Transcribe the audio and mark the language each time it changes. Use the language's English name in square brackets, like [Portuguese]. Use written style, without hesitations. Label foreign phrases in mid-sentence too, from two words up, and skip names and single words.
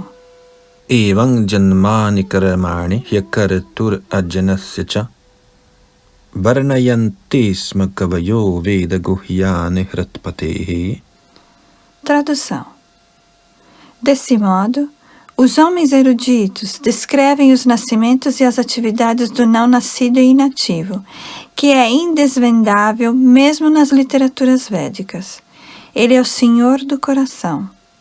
[Sanskrit] Evang Janmani Karamani Yakaratur Ajanasyacha Varnayanti Smakavayo Veda Guhyane Hratpatehi. [Portuguese] Tradução. Desse modo, os homens eruditos descrevem os nascimentos e as atividades do não-nascido e inativo, que é indesvendável mesmo nas literaturas védicas. Ele é o Senhor do coração.